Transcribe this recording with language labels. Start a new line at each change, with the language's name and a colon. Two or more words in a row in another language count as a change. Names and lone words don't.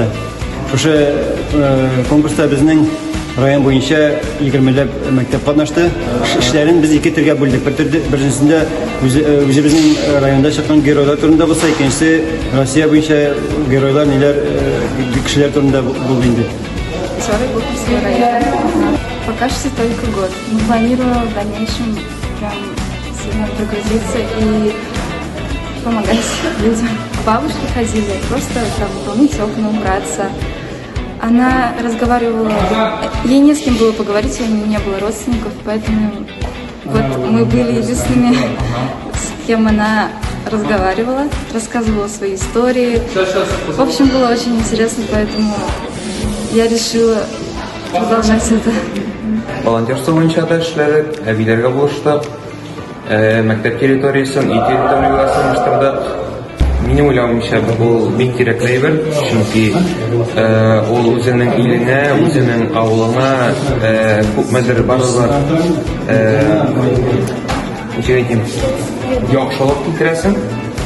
Tatar: Шушы конкурста безнең район буенча 20ләп мәктәп катнашты. Эшләрен без ике төргә бүлдек. Беренчесендә үзебезнең районда чыккан геройлар турында булса, икенчесе Россия буенча геройлар ниләр кешеләр турында булды инде.
Russian: Второй конкурс района. Пока что только год. Но планирую в дальнейшем прям сильно прогрузиться и помогать людям. Бабушки ходили, просто там помыть окна, убраться. Она разговаривала, ей не с кем было поговорить, у нее не было родственников, поэтому вот мы были единственными, с кем она разговаривала, рассказывала свои истории. В общем, было очень интересно, поэтому я решила продолжать это.
Tatar: Волонтерство буенча да эшләдек, әбиләргә булыштык, мәктәп территориясын, үй территориясын оештырдык. Минем уйлавымча бу бик кирәкле әйбер, чөнки ул үзенең иленә, үзенең авылына күпмедер барлык яхшылык китерәсең.